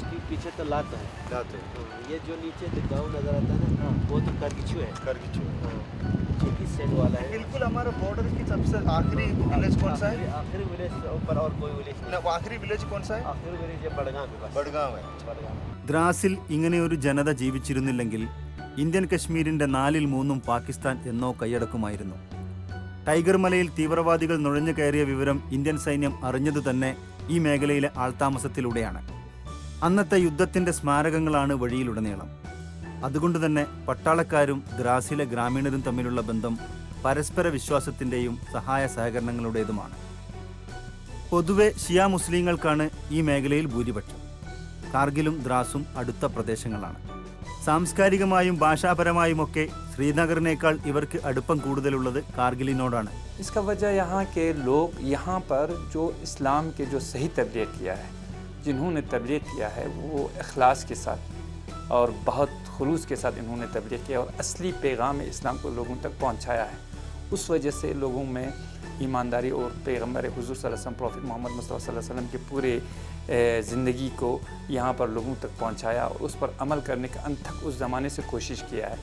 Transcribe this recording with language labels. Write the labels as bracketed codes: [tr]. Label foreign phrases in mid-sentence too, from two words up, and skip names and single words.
[hi] उसके पीछे तो लात है। हाँ, ये जो नीचे गाँव नजर आता है ना, वो तो करगिचू है, इस साइड वाला है। बिल्कुल हमारे बॉर्डर की सबसे आखिरी विलेज कौन सा है? आखिरी विलेज ऊपर और कोई विलेज नहीं। ना, आखिरी विलेज कौन सा है? आखिरी विलेज है बड़गाम है, बस बड़गाम है। [ml] ദ്രാസിൽ ഇങ്ങനെയൊരു ജനത ജീവിച്ചിരുന്നില്ലെങ്കിൽ ഇന്ത്യൻ കശ്മീരിൻ്റെ 4/3 പാകിസ്ഥാൻ എന്നോ കൈയടക്കുമായിരുന്നു. ടൈഗർ മലയിൽ തീവ്രവാദികൾ നുഴഞ്ഞു കയറിയ വിവരം ഇന്ത്യൻ സൈന്യം അറിഞ്ഞതു തന്നെ ഈ മേഖലയിലെ ആൾതാമസത്തിലൂടെയാണ്. അന്നത്തെ യുദ്ധത്തിൻ്റെ സ്മാരകങ്ങളാണ് വഴിയിലുടനീളം. അതുകൊണ്ട് തന്നെ പട്ടാളക്കാരും ദ്രാസിലെ ഗ്രാമീണരും തമ്മിലുള്ള ബന്ധം പരസ്പര വിശ്വാസത്തിൻ്റെയും സഹായ സഹകരണങ്ങളുടേതുമാണ്. പൊതുവെ ഷിയ മുസ്ലിങ്ങൾക്കാണ് ഈ മേഖലയിൽ ഭൂരിപക്ഷം. കാർഗിലും ദ്രാസും അടുത്ത പ്രദേശങ്ങളാണ്. സാംസ്കാരികമായും ഭാഷാപരമായുമൊക്കെ ശ്രീനഗറിനേക്കാൾ ഇവർക്ക് അടുപ്പം കൂടുതലുള്ളത് കാർഗിലിനോടാണ്. [hi] इसका वजह यहाँ के लोग यहाँ पर जो इस्लाम के जो सही तबलीग किया है, जिन्होंने तबलीग किया है, वो इखलास के साथ और बहुत खुलूस के साथ इन्होंने तबलीग किया और असली पैगाम इस्लाम को लोगों तक पहुँचाया है। उस वजह से लोगों में ईमानदारी और पैगम्बर हुज़ूर [ar] صلى الله عليه وسلم [hi] प्रॉफिट मोहम्मद मुस्तफ़ा [ar] صلى الله عليه وسلم [hi] के पूरे ज़िंदगी को यहाँ पर लोगों तक पहुँचाया और उस पर अमल करने का अंत तक उस ज़माने से कोशिश किया है।